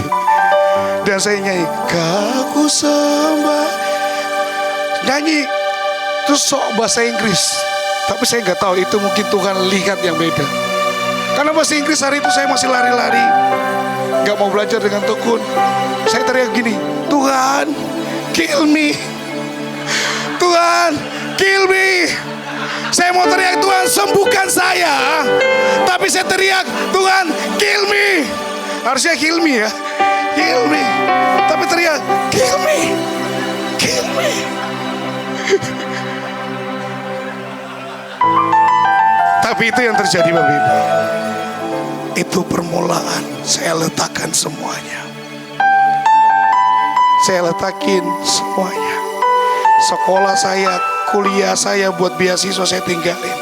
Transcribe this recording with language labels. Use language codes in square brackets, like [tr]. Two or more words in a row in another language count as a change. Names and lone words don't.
[id] Dan saya nyanyi, Kaku sembah. Nyanyi terus sok bahasa Inggris, tapi saya nggak tahu itu mungkin Tuhan lihat yang beda. Karena bahasa Inggris hari itu saya masih lari-lari, nggak mau belajar dengan tekun. Saya teriak gini, Tuhan, [en] kill me. Tuhan, kill me. [id] Saya mau teriak, Tuhan sembuhkan saya, tapi saya teriak, Tuhan [en] kill me. Harusnya kill me ya, kill me. [id] Tapi teriak, [en] kill me, kill me. [id] Tapi itu yang terjadi Bapak Ibu. Itu permulaan saya letakkan semuanya. Saya letakin semuanya. Sekolah saya, kuliah saya, buat beasiswa saya tinggalin.